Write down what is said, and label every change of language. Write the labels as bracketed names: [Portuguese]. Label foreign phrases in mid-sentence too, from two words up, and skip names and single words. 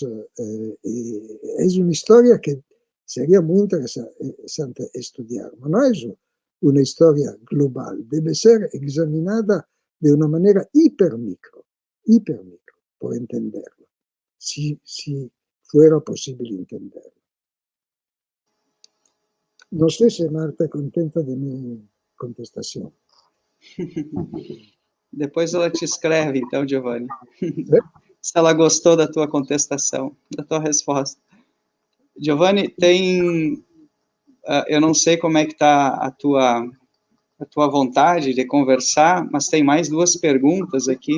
[Spanish] Es una historia que sería muy interesante estudiar, pero no es una historia global, debe ser examinada de una manera hipermicro, por entenderlo, si fuera posible entenderlo. No sé si [Italian] Marta è contenta di mia contestazione. [Portuguese] Depois ela te escreve, então, Giovanni, se ela gostou da tua contestação, da tua resposta. Giovanni, tem... eu não sei como é que está a tua vontade de conversar, mas tem mais duas perguntas aqui.